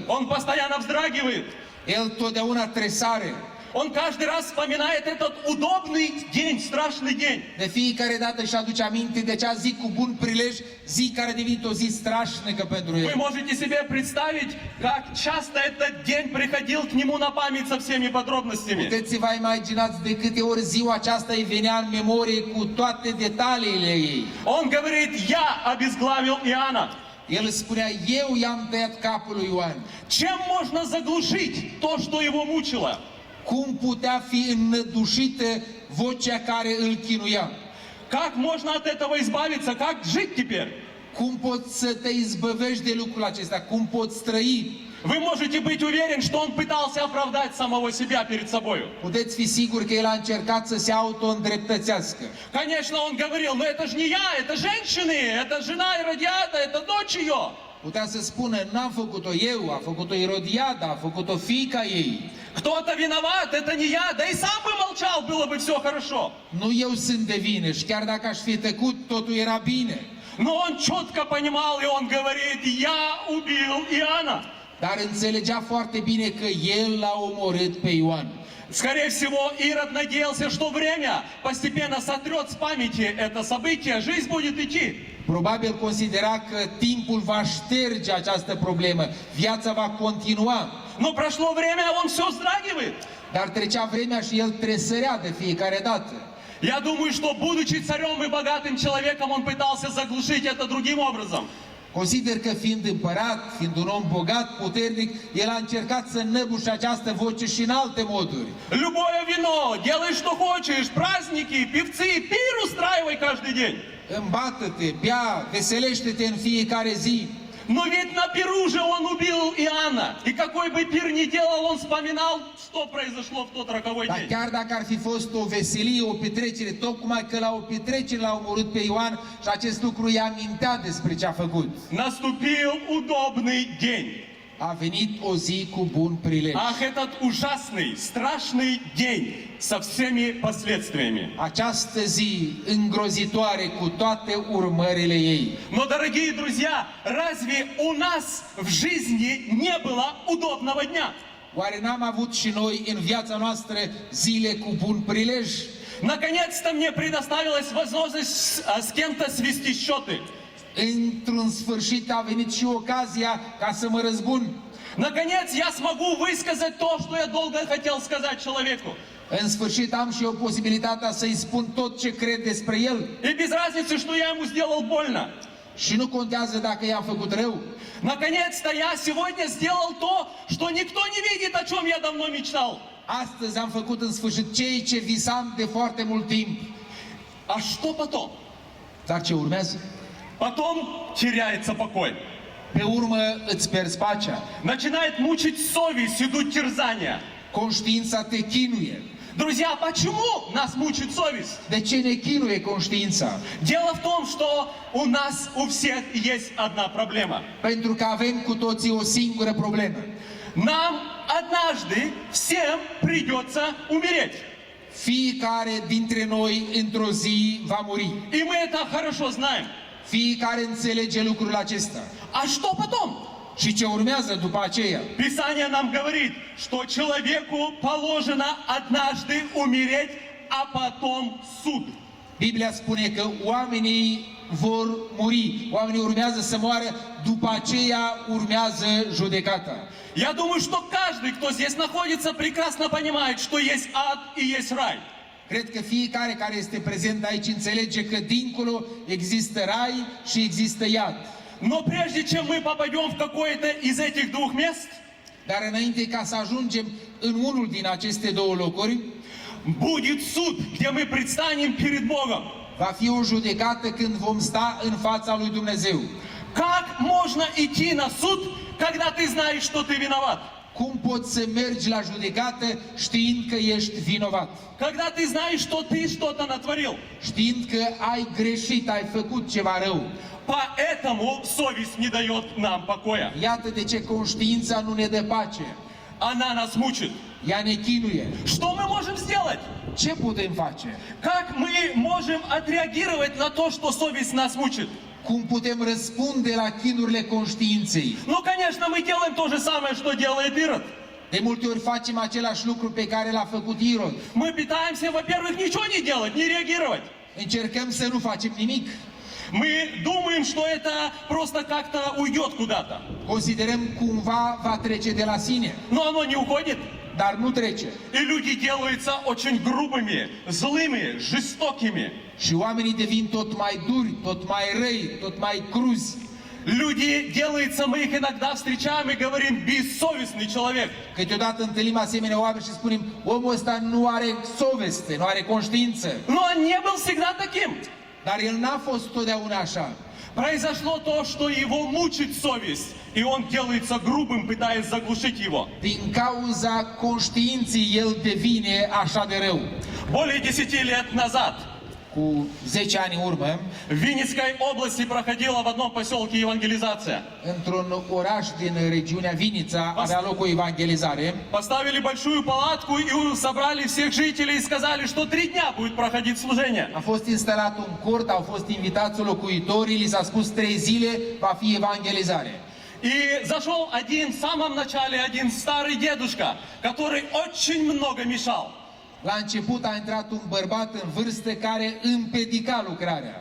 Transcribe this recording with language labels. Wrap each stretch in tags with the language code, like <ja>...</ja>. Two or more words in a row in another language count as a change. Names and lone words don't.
<ru>Он постоянно вздрагивает.</ru> <ro>El totdeauna tresare.</ro> <ru>Он каждый раз вспоминает этот удобный день, страшный день.</ru> <ro>De fiecare dată își aduce aminte de acea zi cu bun prilej, zi care a devenit o zi strașnică pentru</ro> <ru>Вы</ru> <ro>el.</ro> <ru>можете себе представить, как часто этот день приходил к нему на память со всеми подробностями.</ru> <ro>Puteți să vă imaginați de câte ori ziua aceasta îi venea în memorie cu toate detaliile ei.</ro> <ru>Он говорит: «Я обезглавил Иоанна».</ru> <ro>El spunea, eu i-am tăiat capul lui Ioan.</ro> <ru>Чем можно заглушить то, что его мучило?</ru> <ro>Cum putea fi înnădușită vocea care îl chinuia?</ro> <ru>Как можно от этого избавиться? Как жить теперь?</ru> <ro>Cum poți să te izbăvești de lucrul acesta? Cum poți trăi?</ro> <ru>Вы можете быть уверены, что он пытался оправдать самого себя перед собой.</ru> <ro>Puteți fi siguri că el a încercat să se auto-îndreptățească.</ro> <ru>Конечно, он говорил: «Но это же не я, это женщины, это жена Иродиада, это дочь ее».</ru> <ro>Putea să spună, n-am făcut-o eu, a făcut-o Irodiada, a făcut-o fiica ei.</ro> <ru>Кто-то виноват, это не я, да и сам бы молчал, было бы все хорошо.</ru> <ro>Nu eu sunt de vină și chiar dacă aș fi tăcut, totul era bine.</ro> <ru>Но он четко понимал, и он говорит: «Я убил Иоанна».</ru> <ro>Dar înțelegea foarte bine că el l-a omorât pe Ioan.</ro> <ru>Скорее всего, Ирод надеялся, что время постепенно сотрет с памяти это событие, жизнь будет идти.</ru> <ro>Probabil considera că timpul va șterge această problemă, viața va continua.</ro> <ru>Но прошло время, а он все вздрагивает.</ru> <ro>Dar trecea vremea și el tresărea de fiecare dată.</ro> <ru>Я думаю, что, будучи царем и богатым человеком, он пытался заглушить это другим образом.</ru> <ro>Consider că fiind împărat, fiind un om bogat, puternic, el a încercat să înăbușe această voce și în alte moduri.</ro> <ru>Любое вино, делай что хочешь, праздники, певцы, пир устраивай каждый день.</ru> <ro>Îmbată-te, bea, veselește-te în fiecare zi.</ro> <ru>Но ведь на пиру же он убил Иоанна. И какой бы пир ни делал, он вспоминал, что произошло в тот роковой</ru> <ro>Dar</ro> <ru>день.</ru> <ro>chiar dacă ar fi fost o veselie, o petrecere, tocmai că la o petrecere l-a omorât pe Ioan și acest lucru îi amintea despre ce a făcut.</ro> <ru>Наступил удобный день.</ru> <ro>A venit o zi cu bun prilej.</ro> <ru>Ах, этот ужасный, страшный день со всеми последствиями.</ru> <ro>Această zi îngrozitoare cu toate urmările ei.</ro> <ru>Но, дорогие друзья, разве у нас в жизни не было удобного дня?</ru> <ro>Oare n-am avut și noi în viața noastră zile cu bun prilej?</ro> <ru>Наконец-то мне предоставилась возможность с кем-то свести счеты.</ru> <ro>Într-un sfârșit a venit și ocazia ca să mă răzbun.</ro> <ru>Наконец я смогу высказать то, что я долго хотел сказать человеку.</ru> <ro>În sfârșit am și eu posibilitatea să-i spun tot ce cred despre el.</ro> <ru>И без разницы, что я ему сделал больно.</ru> <ro>Și nu contează dacă i-am făcut rău.</ro> <ru>Наконец-то я сегодня сделал то, что никто не видит, о чем я давно мечтал.</ru> <ro>Astăzi am făcut în sfârșit ceea ce visam de foarte mult timp.</ro> <ru>А что потом?</ru> <ro>Dar ce urmează?</ro> <ru>Потом теряется покой.</ru> <ro>Pe urmă îți pierzi pacea.</ro> <ru>Начинает мучить совесть, идут терзания.</ru> <ro>Conștiința te chinuie.</ro> <ru>Друзья, почему нас мучит совесть?</ru> <ro>De ce ne chinuie conștiința?</ro> <ru>Дело в том, что у нас у всех есть одна проблема.</ru> <ro>Pentru că avem cu toții o singură problemă.</ro> <ru>Нам однажды всем придется умереть.</ru> <ro>Fiecare dintre noi într-o zi va muri.</ro> <ru>И мы это хорошо знаем.</ru> <ro>Fiecare înțelege lucrul acesta.</ro> <ru>А что потом?</ru> <ro>Și ce urmează după aceea?</ro> <ru>Писание нам говорит, что человеку положено однажды умереть, а потом суд.</ru> <ro>Biblia spune că oamenii vor muri. Oamenii urmează să moară, după aceea urmează judecata.</ro> <ru>Я думаю, что каждый, кто здесь находится, прекрасно понимает, что есть ад и есть рай.</ru> <ro>Cred că fiecare care este prezent aici înțelege că dincolo există rai și există iad.</ro> <ru>Но прежде чем мы попадем в какое-то из этих двух мест,</ru> <ro>Dar înainte ca să ajungem în unul din aceste două locuri,</ro> <ru>будет суд, где мы предстанем перед Богом.</ru> <ro>va fi o judecată când vom sta în fața lui Dumnezeu.</ro> <ru>Как можно идти на суд, когда ты знаешь, что ты виноват?</ru> <ro>Cum poți să mergi la judecată știind că ești vinovat?</ro> <ru>Когда ты знаешь, что ты что-то натворил?</ru> <ro>Știind că ai greșit, ai făcut ceva rău.</ro> <ru>Поэтому совесть не дает нам покоя.</ru> <ro>Iată de ce conștiința nu ne dă pace.</ro> <ru>Она нас мучит.</ru> <ro>Ea ne chinuie.</ro> <ru>Что мы можем сделать?</ru> <ro>Ce putem face?</ro> <ru>Как мы можем отреагировать на то, что совесть нас мучит?</ru> <ro>Cum putem răspunde la chinurile conștiinței?</ro> <ru>Ну, конечно, мы делаем то же самое, что делает Ирод.</ru> <ro>De multe ori facem același lucru pe care l-a făcut Irod.</ro> <ru>Мы пытаемся, во-первых, ничего не делать, не реагировать.</ru> <ro>Încercăm să nu facem nimic.</ro> <ru>Мы думаем, что это просто как-то уйдет куда-то.</ru> <ro>Considerăm cumva va trece de la sine,</ro> <ru>Но оно не уходит.</ru> <ro>dar nu trece.</ro> <ru>И люди делаются очень грубыми, злыми, жестокими.</ru> <ro>Și oamenii devin tot mai duri, tot mai răi, tot mai cruzi.</ro> <ru>Люди делаются, мы их иногда встречаем и говорим, бессовестный человек.</ru> <ro>Câteodată întâlnim asemenea oameni și spunem, omul ăsta nu are soveste, nu are conștiință.</ro> <ru>Но он не был всегда таким.</ru> <ro>Dar el n-a fost totdeauna așa.</ro> <ru>Произошло то, что его мучит совесть, и он делается грубым, пытаясь заглушить его.</ru> <ro>Din cauza conștiinței el devine așa de rău.</ro> <ru>Более 10 лет назад</ru> <ro>Cu 10 ani în urmă,</ro> <ru>в Винницкой области проходила в одном поселке евангелизация.</ru> <ro>într-un oraș din regiunea Vinița avea loc o evangelizare.</ro> <ru>Поставили большую палатку и собрали всех жителей и сказали, что 3 дня будет проходить служение.</ru> <ro>A fost instalat un cort, au fost invitați locuitorii, li s-a spus 3 zile va fi evangelizare.</ro> <ru>И зашел один, в самом начале, один старый дедушка, который очень много мешал.</ru> <ro>La început a intrat un bărbat în vârstă care împiedica lucrarea.</ro>